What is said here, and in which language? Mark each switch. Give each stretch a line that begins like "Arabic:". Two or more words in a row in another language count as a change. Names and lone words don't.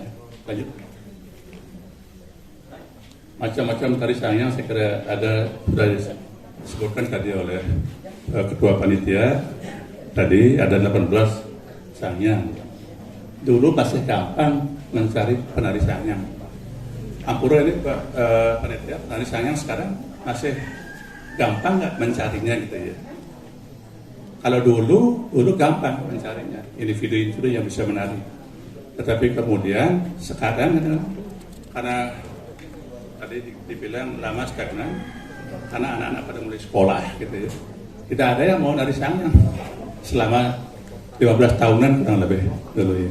Indonesian: Lanjut. Macam-macam tari sangyang saya kira ada sudah disebutkan tadi oleh ketua panitia. Tadi ada 18 sangyang. Dulu masih gampang mencari penari sangyang. Ampura ini panitia penari sangyang sekarang masih gampang nggak mencarinya gitu ya. Kalau dulu gampang mencarinya, individu-individu yang bisa menari. Tetapi kemudian sekarang karena tadi dibilang lama stagnan, karena anak-anak pada mulai sekolah gitu ya, tidak ada yang mau nari sangyang selama 15 tahunan kurang lebih dulu ya.